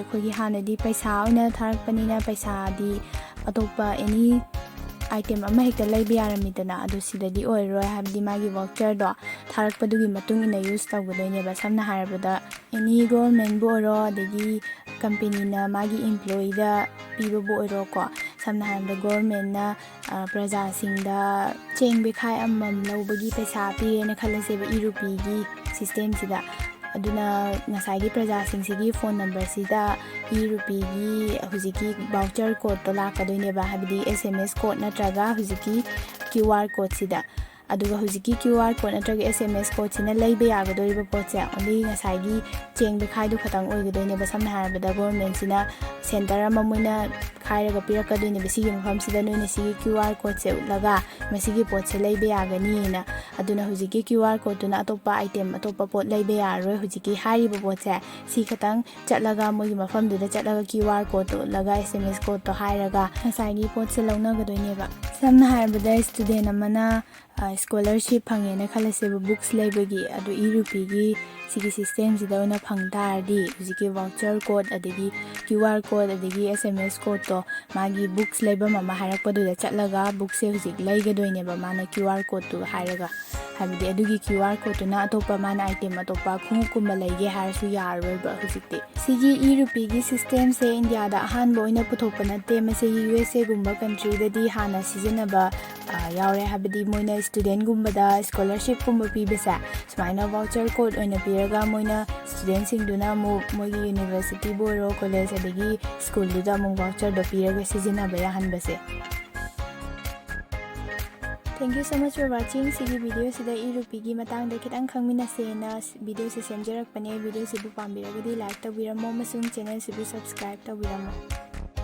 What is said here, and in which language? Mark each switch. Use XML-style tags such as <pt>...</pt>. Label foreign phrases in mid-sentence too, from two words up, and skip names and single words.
<mni>akhoi hanadi paisa oina tharakpanina paisa di atopa</mni> <en>any item</en> <mni>ama hekta laiba yaramidana adu sidadi oiroi habdi magi voucher do tharakpadugi matung ina use tawgadoineba samna harabada</mni> <en>any government</en> <mni>bo oro adagi company na magi employee da piba bo oro ko samna harabada government na praja singda chengbe khai amam lawbagi paisa pire na khalaseba ERupi gi system sida aduna ngasagi praja singsigi</mni> <en>phone number</en> <mni>sida ERupi gi hujiki</mni> <en>voucher code</en> <mni>to lakadoineba habidi</mni> <en>SMS code</en> <mni>natraga hujiki</mni> <en>QR code</en> <mni>sida aduga hujiki</mni> <en>QR code</en> <mni>natraga</mni> <en>SMS code</en> <mni>sina leiba yagadoriba potse only ngasagi chengbe khaidu khatang oigadoineba samna harabada government sina center ama moina khairaga pirakadoineba sigi mafam sida noina sigi</mni> <en>QR code</en> <mni>se utlaga masigi pot se leiba yagani na aduna hujiki</mni> <en>QR code</en> <mni>tuna atopa item atopa pot leiba yaroi hujiki hariba pot se si khatang chatlaga mogi mafam duda chatlaga</mni> <en>QR code</en> <mni>to laga</mni> <en>SMS code</en> <mni>to hairaga ngasagi pot se launagadoineba samna harabada student amana scholarship phangena khalaseba books leibagi adu ERupi gi sigi system sida ona phangtardi hujiki</mni> <en>voucher code</en> <mni>adagi</mni> <en>QR code</en> <mni>adagi</mni> <en>SMS code</en> <mni>to magi books leiba mama harakpadu da chatlaga books se hujik leigadoineba mana</mni> <en>QR code</en> <mni>to hairaga habidi adugi</mni> <en>QR code</en> <mni>na atopa mana item atopa khungkumba leige harasu yaroiba hujikti sigi ERupi gi system se India da hanbo ina puthokpa natte mase USA gumba country da di hana sizinaba yaure habidi moina student gumba da scholarship gumba pibesa sumaina</mni> <en>voucher code</en> <mni>oina piraga moina student sing duna mo mogi university boro college adagi school duda mo voucher do piraga sizinaba ya hanbase.</mni> <en>Thank you so much for watching</en> <mni>sigi video sida ERupi gi matang da kitang khangminase na video se semjarak pane video se bu pambiragadi like tawbiramo masung channel se bu subscribe tawbiramo.</mni>